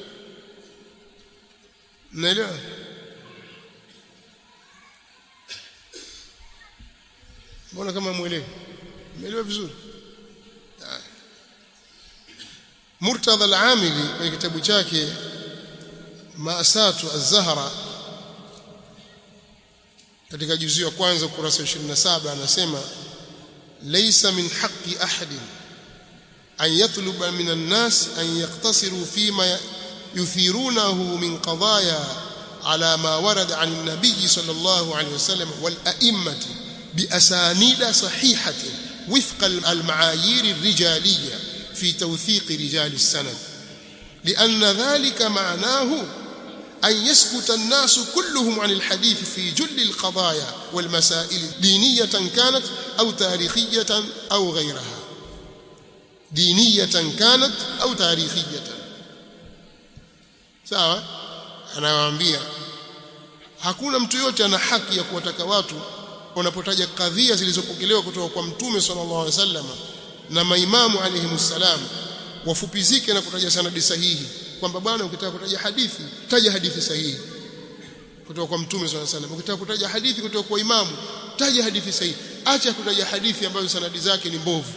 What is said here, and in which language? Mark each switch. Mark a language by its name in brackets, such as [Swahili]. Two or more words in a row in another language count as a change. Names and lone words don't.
[Swahili] Mnaelewa? Mbona kama muelewe? Muelewe vizuri. Murtadha al-Amili kwenye kitabu chake Maasatu az-Zahra katika juzuu ya kwanza ukurasa 27 anasema, [Arabic] ليس من حق أحد أن يطلب من الناس أن يقتصروا فيما يثيرونه من قضايا على ما ورد عن النبي صلى الله عليه وسلم والأئمة بأسانيد صحيحة وفق المعايير الرجالية في توثيق رجال السند لأن ذلك معناه أن يسكت الناس كلهم عن الحديث في جل القضايا والمسائل دينية كانت أو تاريخية أو غيرها، دينية كانت أو تاريخية. [Swahili] sawa. Anawaambia hakuna mtu yote ana haki ya kuwataka watu wanapotaja kadhia zilizopokelewa kutoka kwa Mtume [Arabic] صلى الله عليه وسلم [Swahili] na maimamu alayhimussalam wafupizike na kutaja sanadi sahihi, kwamba bwana ukitaka kutaja hadithi taja hadithi sahihi kutoka kwa Mtume [Arabic] صلى الله عليه وسلم, [Swahili] ukitaka kutaja hadithi kutoka kwa imamu taja hadithi sahihi, acha kutaja hadithi ambazo sanadi zake ni mbovu.